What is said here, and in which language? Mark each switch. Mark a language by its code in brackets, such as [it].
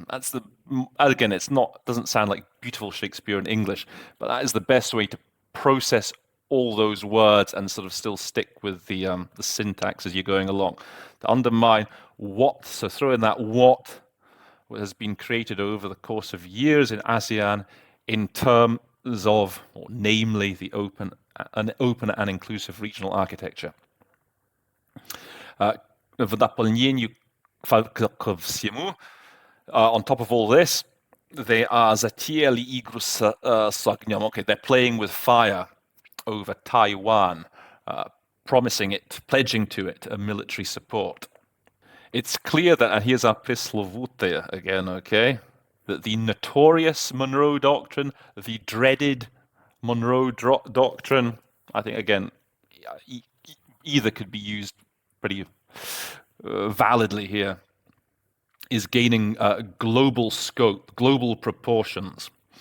[en] That's the, again, it's not, doesn't sound like beautiful Shakespearean English, but that is the best way to process all those words and sort of still stick with the syntax as you're going along. To undermine what, so throw in that what has been created over the course of years in ASEAN in terms of, or namely, the open and inclusive regional architecture. [ru] В дополнение ко всему, [en] on top of all this, they are [ru] затеяли игру с огнем. [en] Okay, they're playing with fire over Taiwan, promising it, pledging to it a military support. It's clear that, and here's our пресловутая again, okay, that the notorious Monroe Doctrine, the dreaded Monroe Doctrine, I think, again, either could be used pretty validly here, is gaining global scope, global proportions.